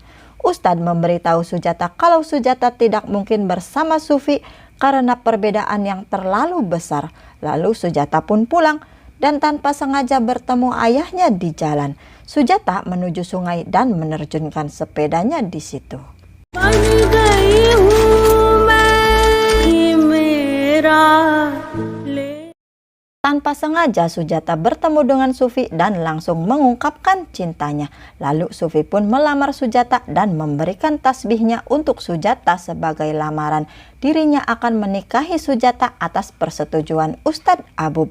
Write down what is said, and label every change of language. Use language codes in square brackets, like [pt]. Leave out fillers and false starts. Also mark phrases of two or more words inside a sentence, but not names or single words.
[id] Ustadz memberitahu Sujata kalau Sujata tidak mungkin bersama Sufi karena perbedaan yang terlalu besar. Lalu Sujata pun pulang dan tanpa sengaja bertemu ayahnya di jalan. Sujata menuju sungai dan menerjunkan sepedanya di situ. [hi] बन गई हूँ मैं मेरा ले. [id] Tanpa sengaja Sujata bertemu dengan Sufi dan langsung mengungkapkan cintanya. Lalu Sufi pun melamar Sujata dan memberikan tasbihnya untuk Sujata sebagai lamaran. Dirinya akan menikahi Sujata atas persetujuan Ustadz Abub.